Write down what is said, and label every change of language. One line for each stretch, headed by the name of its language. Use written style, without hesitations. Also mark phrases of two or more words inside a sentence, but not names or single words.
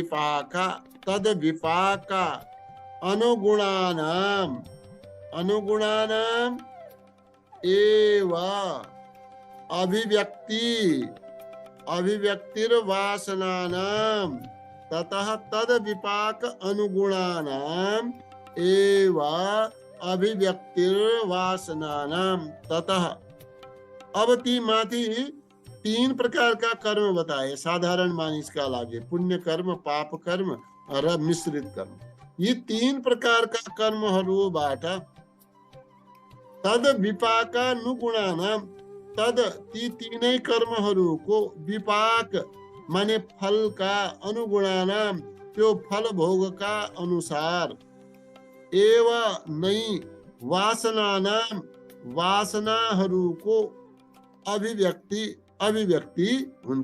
Sanskrit: विपाका अनुगुणानाम्, अनुगुणानाम् एव अभिव्यक्तिर्वासनानाम्, ततः तद् विपाक अनुगुणानाम् एव अभिव्यक्तिर्वासनानाम्, ततः।
Nepali: अब ती माथि 3 प्रकारका कर्म बताए साधारण मानिसका लागि, पुण्य कर्म, पाप कर्म र मिश्रित कर्म। यी 3 प्रकारका कर्महरूबाट
Sanskrit: तद विपाकानुगुणानाम,
Nepali: तद ती 3 कर्महरूको विपाक माने फलका, अनुगुणानाम त्यो फल भोगका अनुसार, एव नै वासनानाम वासनाहरूको अभिव्यक्ति हुन्छ।